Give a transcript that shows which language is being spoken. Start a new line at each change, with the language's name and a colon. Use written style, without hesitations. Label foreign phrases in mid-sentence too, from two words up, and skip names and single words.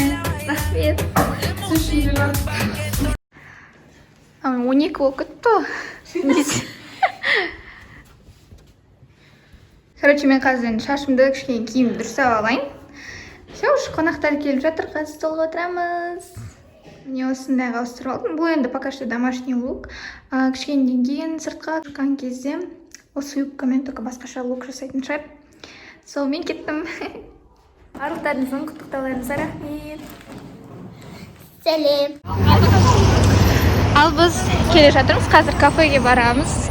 Kazakh: Рахмет. 12 болып кетті. Короче, мен қазір шашымды кішкене киім дұрыстап алайын.
Russian: Все, уж
Kazakh: қонақтар келіп жатыр, қазір столға отырамыз. Міне осындайға ауыстырып алдым. Бұл енді
Russian: пока что домашний лук.
Kazakh: Кішкенеден кейін сыртқа шыққан кезде осы юбкамен только басқаша лук жасайтын шығар. Сол мен кеттім. Барлықтарыңыздың құттықтауларыңызға рахмет. Сәлем. Ал біз келе жатырмыз, қазір кафеге барамыз.